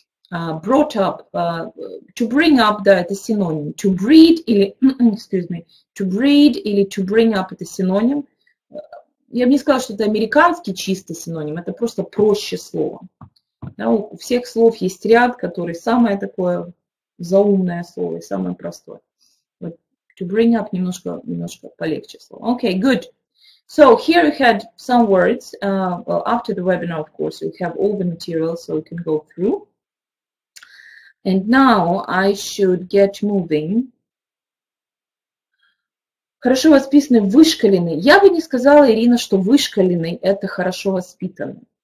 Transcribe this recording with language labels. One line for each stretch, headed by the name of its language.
Russian: Brought up, to bring up, да, это синоним. To breed или,
English: excuse me,
Russian: to breed или to bring up это синоним. Я бы не сказала, что это американский чистый синоним, это просто проще слово. Да, у всех слов есть ряд, который самое такое заумное слово и самое простое. Вот, to bring up немножко полегче слово.
English: Okay, good. So here you had some words. Well, after the webinar, of course, you have all the materials so you can go through. And now I should get moving.
Russian: Хорошо воспитанный, вышкаленный. Я бы не сказала, Ирина, что вышкаленный – это хорошо воспитанный.